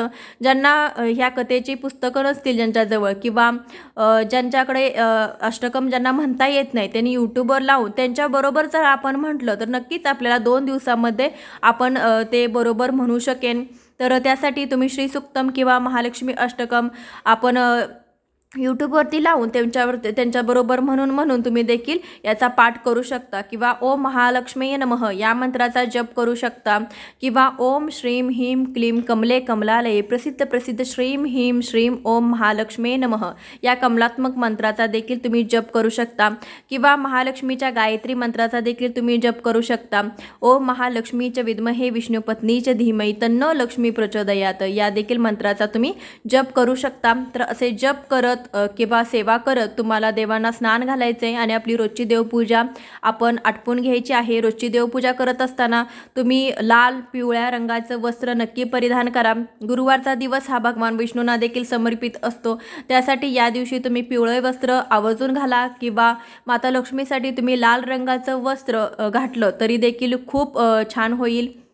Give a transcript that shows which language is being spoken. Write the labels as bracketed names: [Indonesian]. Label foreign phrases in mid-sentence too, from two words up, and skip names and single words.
[Marathi] ज्यांना ह्या कथेची पुस्तकं नसतील ज्यांच्याजवळ किंवा ज्यांच्याकडे अष्टकम ज्यांना म्हणता येत नाही त्यांनी यूट्यूबवर लावून त्यांच्याबरोबर जर आपण म्हटलं तर नक्कीच आपल्याला 2 दिवसामध्ये आपण ते बरोबर म्हणू शकेन। तर त्यासाठी तुम्ही श्री सुक्तम किंवा महालक्ष्मी अष्टकम आपण यूट्यूबवरती लावून त्यांच्याबरोबर म्हणून तुम्ही देखील याचा पाठ करू शकता किंवा [Sanskrit] ओम महालक्ष्मी नमः [Marathi] या मंत्राचा जप करू शकता किंवा [Sanskrit] ओम श्रीम ह्रीम क्लीम कमले कमलालये प्रसिद्ध श्रीम ह्रीम श्रीम ओम महालक्ष्मी नमः [Marathi] या कमलात्मक मंत्राचा देखील तुम्ही जप करू शकता किंवा महालक्ष्मीच्या गायत्री मंत्राचा देखील तुम्ही जप करू शकता। [Sanskrit] ओम महालक्ष्मीच विद्महे विष्णुपत्नीच धीमहि तन्नो लक्ष्मी प्रचोदयात [Marathi] या देखील मंत्राचा तुम्ही जप करू शकता। तर असे जप करत किंवा सेवा करत तुम्हाला देवांना स्नान घालायचे आणि आपली रोजची देवपूजा आपण आटपून घ्यायची आहे। रोजची देवपूजा करत असताना तुम्ही लाल पिवळ्या रंगाचं वस्त्र नक्की परिधान करा। गुरुवारचा दिवस हा भगवान विष्णूंना देखील समर्पित असतो, त्यासाठी या दिवशी तुम्ही पिवळे वस्त्र आवर्जून घाला किंवा माता लक्ष्मीसाठी तुम्ही लाल रंगाचं वस्त्र घातलं तरी देखील खूप छान होईल।